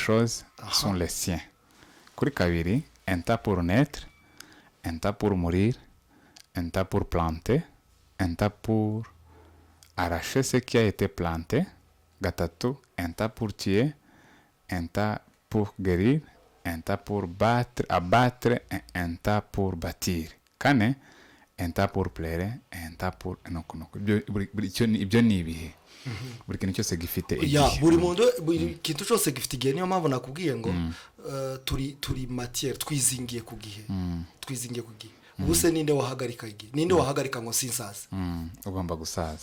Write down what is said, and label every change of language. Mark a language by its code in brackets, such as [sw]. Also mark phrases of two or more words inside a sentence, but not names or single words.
[fr] choses sont les siens [rw] kuri kabiri [fr] un temps pour naître un temps pour mourir un temps pour planter un temps pour arracher ce qui a été planté gatatu un temps pour tuer un temps pour guérir un temps pour abattre un temps pour bâtir kane un temps pour plaire un temps pour [rw] ibyo ni ibihe buri kintu cyose gifite igihe buri kintu cyose gifite igihe niyo mpamvu nakubwiye ngo turi matière twizingiye ku gihe ubu se ninde wahagarika igihe ninde wahagarika ngo sinsaze ugomba gusaza